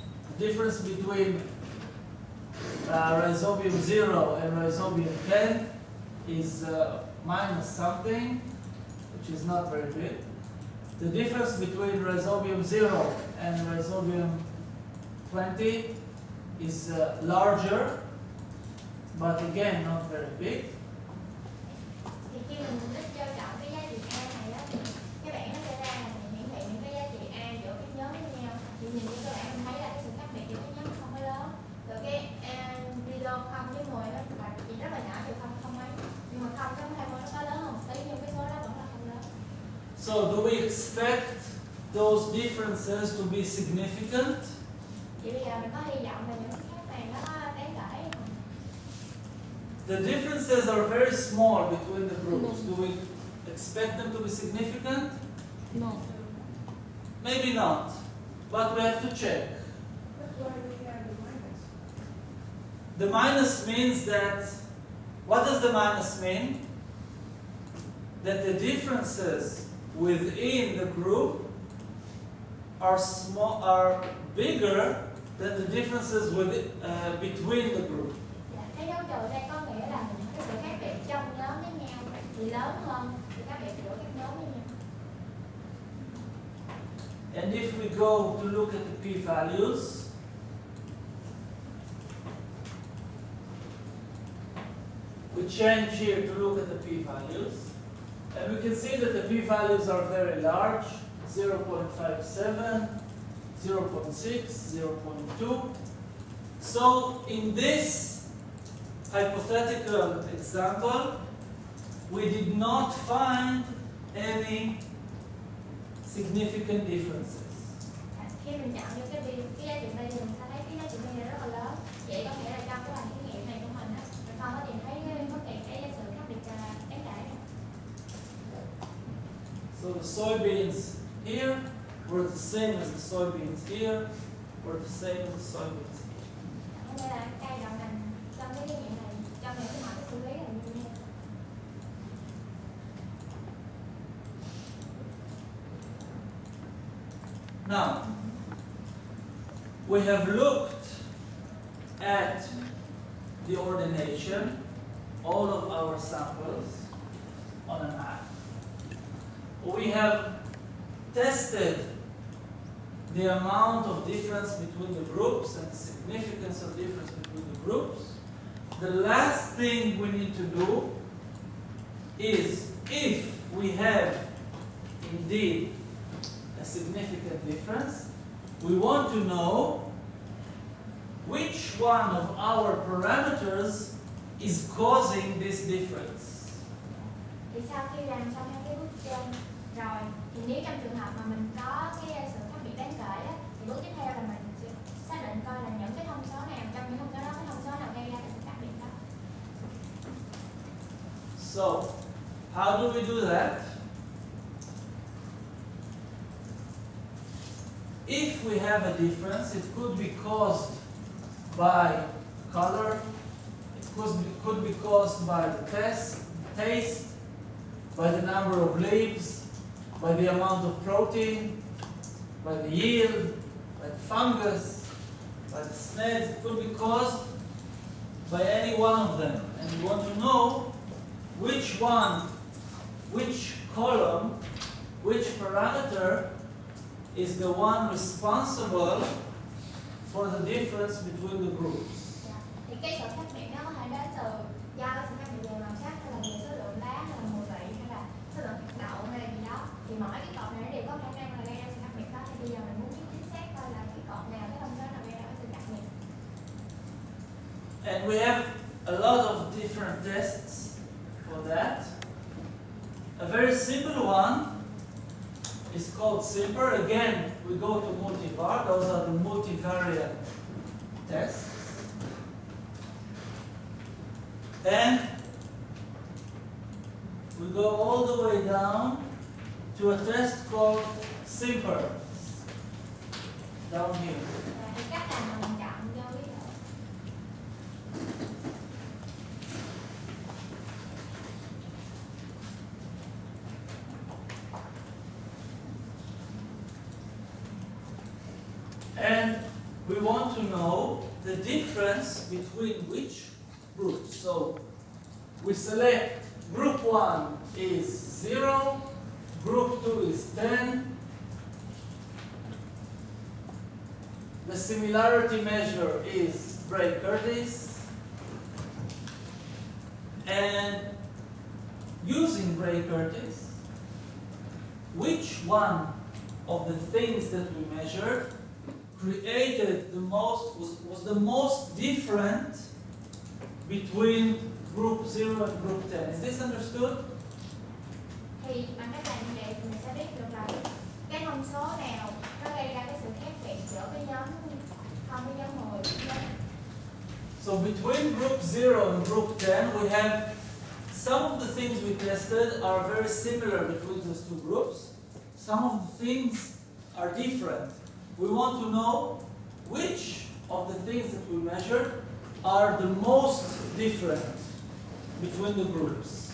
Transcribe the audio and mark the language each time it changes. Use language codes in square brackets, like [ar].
[en] The difference between rhizobium 0 and rhizobium 10 is minus something, which is not very big. The difference between rhizobium 0 and rhizobium 20 is larger, but again not very big. [vi] Thì khi mình list cho chọn cái giá trị A này á, các bạn nó sẽ ra là hiển thị những cái giá trị A giữa các nhóm với nhau. Thì nhìn như các bạn mình thấy là cái sự khác biệt giữa các nhóm không có lớn. Rồi cái [en] below [vi] 0 với 10 nó là chỉ rất là nhỏ, từ 0 mấy. Nhưng mà 0 với 20 nó có lớn hơn một tí, nhưng cái số đó vẫn là không lớn. [en] So do we expect those differences to be significant? [vi] Vậy bây giờ mình có hy vọng là những cái khác này nó đáng kể. [en] The differences are very small between the groups. Do we expect them to be significant? No. Maybe not, but we have to check. That's why we have the minus. The minus means that, what does the minus mean? That the differences within the group are bigger than the differences between the group. [vi] Dạ, cái dấu trừ đây có nghĩa là những cái sự khác biệt trong nhóm với nhau thì lớn hơn sự khác biệt giữa các nhóm với nhau. [en] And if we go to look at the p-values, we change here to look at the p-values, and we can see that the p-values are very large, 0.57, 0.6, 0.2. So in this hypothetical example, we did not find any significant differences. [vi] Khi mình chọn được cái giá trị B thì mình sẽ thấy cái giá trị B này rất là lớn. Vậy có nghĩa là trong cái bài thí nghiệm này của mình á, mình không có tìm thấy bất kỳ cái sự khác biệt đáng kể nào. [en] So the soybeans here were the same as the soybeans here, were the same as the soybeans here. [vi] Có nghĩa là cây đậu nành trong cái thí nghiệm này, trong những cái mọi cái xử lý là như nhau. [en] Now, we have looked at the ordination, all of our samples on a map. We have tested the amount of difference between the groups and the significance of difference between the groups. The last thing we need to do is, if we have indeed a significant difference, we want to know which one of our parameters is causing this difference. [vi] Thì sau khi làm xong hai cái bước trên rồi, thì nếu trong trường hợp mà mình có cái sự khác biệt đáng kể á, thì bước tiếp theo là mình sẽ xác định coi là những cái thông số nào trong những thông số đó, cái thông số nào gây ra cái sự khác biệt đó. [en] So, how do we do that? If we have a difference, it could be caused by color, it could be caused by the taste, by the number of leaves, by the amount of protein, by the yield, by the fungus, by the snails. It could be caused by any one of them. And we want to know which one, which column, which parameter is the one responsible for the difference between the groups. [vi] Dạ. Thì cái sự khác biệt nó có thể đến từ do cái sự khác biệt về màu sắc, hay là về số lượng lá, hay là mùi vị, hay là số lượng hạt đậu, hay là gì đó. Thì mỗi cái cột này nó đều có khả năng là gây ra sự khác biệt đó. Thì bây giờ mình muốn biết chính xác coi là cái cột nào, cái thông số nào gây ra cái sự khác biệt. [en] And we have a lot of different tests for that. A very simple one is called SIMPER. Again, we go to multivar. Those are the multivariate tests. And we go all the way down to a test called SIMPER, down here. [vi] Và cái cách làm mà mình chọn cho ví dụ. [en] And we want to know the difference between which groups. So we select group 1 is 0, group 2 is 10. The similarity measure is Bray-Curtis. And using Bray-Curtis, which one of the things that we measured created was the most different between group 0 and group 10. Is this understood? [vi] Thì bằng cách làm như vậy thì mình sẽ biết được là cái thông số nào nó gây ra cái sự khác biệt giữa cái nhóm 0 với nhóm 10. [en] So between group 0 and group 10, we have some of the things we tested are very similar between those two groups. Some of the things are different. We want to know which of the things that we measured are the most different between the groups.